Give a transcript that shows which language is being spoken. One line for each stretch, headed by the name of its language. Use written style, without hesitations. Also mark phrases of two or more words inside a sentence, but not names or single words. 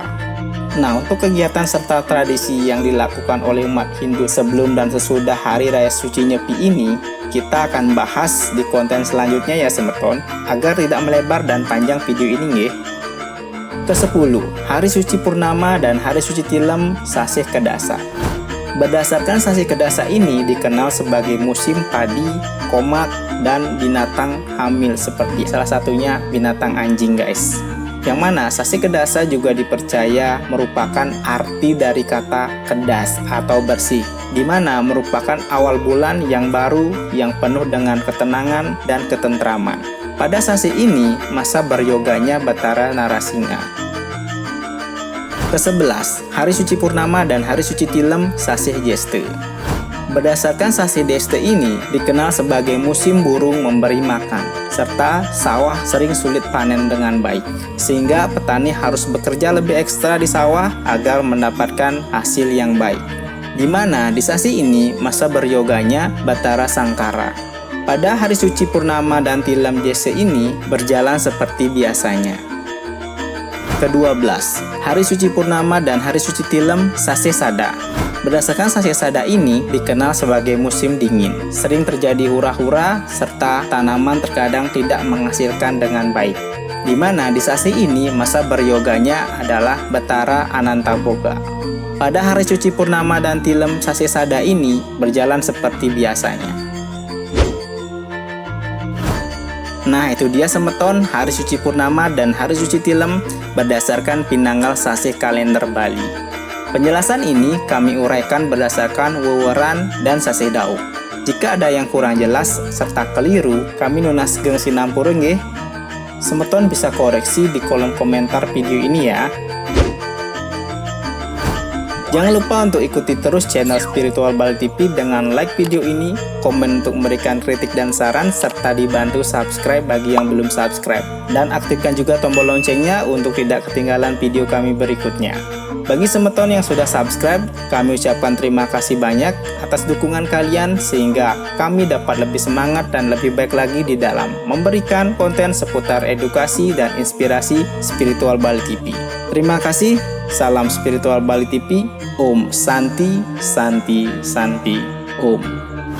Indonesian: Nah, untuk kegiatan serta tradisi yang dilakukan oleh umat Hindu sebelum dan sesudah Hari Raya Suci Nyepi ini, kita akan bahas di konten selanjutnya ya semeton, agar tidak melebar dan panjang video ini nggih. Ke-10, Hari Suci Purnama dan Hari Suci Tilem sasi Kedasa. Berdasarkan sasi kedasa ini dikenal sebagai musim padi, komak, dan binatang hamil seperti salah satunya binatang anjing guys. Yang mana sasi kedasa juga dipercaya merupakan arti dari kata kedas atau bersih, di mana merupakan awal bulan yang baru yang penuh dengan ketenangan dan ketentraman. Pada sasi ini masa beryoganya Batara Narasingha. Ke-11, hari suci purnama dan hari suci tilem sasih Jeste. Berdasarkan sasih Jeste ini dikenal sebagai musim burung memberi makan, serta sawah sering sulit panen dengan baik, sehingga petani harus bekerja lebih ekstra di sawah agar mendapatkan hasil yang baik. Di mana di sasi ini masa beryoganya Batara Sangkara. Pada hari suci purnama dan tilem Jeste ini berjalan seperti biasanya. Ke-12, hari suci purnama dan hari suci tilem sasih Sada. Berdasarkan sasih Sada ini dikenal sebagai musim dingin, sering terjadi hura-hura serta tanaman terkadang tidak menghasilkan dengan baik. Di mana di sasi ini masa beryoganya adalah Batara Anantaboga. Pada hari suci purnama dan tilem sasih Sada ini berjalan seperti biasanya. Nah, itu dia semeton hari suci purnama dan hari suci tilem berdasarkan pinanggal sasih kalender Bali. Penjelasan ini kami uraikan berdasarkan weweran dan sasih dauk. Jika ada yang kurang jelas serta keliru, kami
Balinese: nunaskeun sinampureuh nggih.
Indonesian: Semeton bisa koreksi di kolom komentar video ini ya. Jangan lupa untuk ikuti terus channel Spiritual Bali TV dengan like video ini, komen untuk memberikan kritik dan saran, serta dibantu subscribe bagi yang belum subscribe. Dan aktifkan juga tombol loncengnya untuk tidak ketinggalan video kami berikutnya. Bagi semeton yang sudah subscribe, kami ucapkan terima kasih banyak atas dukungan kalian sehingga kami dapat lebih semangat dan lebih baik lagi di dalam memberikan konten seputar edukasi dan inspirasi Spiritual Bali TV. Terima kasih. Salam Spiritual Bali TV.
Sanskrit: Om Santi, Santi, Santi. Om.